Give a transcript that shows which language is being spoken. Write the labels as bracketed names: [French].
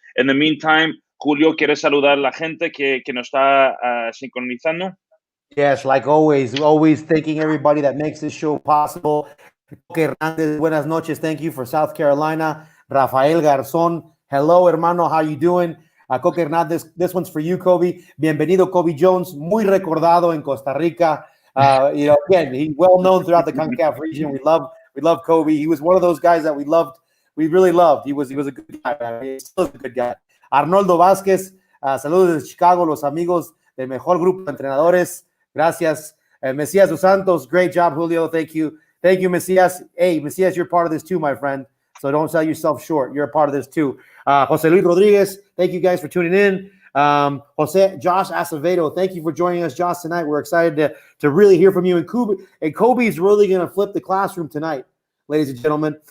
[English] In the meantime, Julio, [Spanish] ¿quieres saludar a la gente que nos está sincronizando? [English] Yes, like always thanking everybody that makes this show possible. Coque Hernandez, [Spanish] buenas noches. [English] Thank you for South Carolina. Rafael Garzón, hello, hermano. How you doing? Coque Hernandez, this one's for you, Cobi. [Spanish] Bienvenido, Cobi Jones. Muy recordado en Costa Rica. [English] Again, he's well known throughout the CONCACAF region. We love Cobi. He was one of those guys that we really loved. He was a good guy. Man. He still is a good guy. [Spanish] Arnoldo Vázquez, saludos desde Chicago, los amigos del mejor grupo de entrenadores. Gracias. [English] Mesias dos Santos, great job, Julio. Thank you, Mesias. Hey, Mesias, you're part of this too, my friend. So don't sell yourself short. You're a part of this too. Jose Luis Rodriguez, thank you guys for tuning in. Josh Acevedo, thank you for joining us, Josh, tonight. We're excited to really hear from you. And Cobi's really going to flip the classroom tonight, ladies and gentlemen.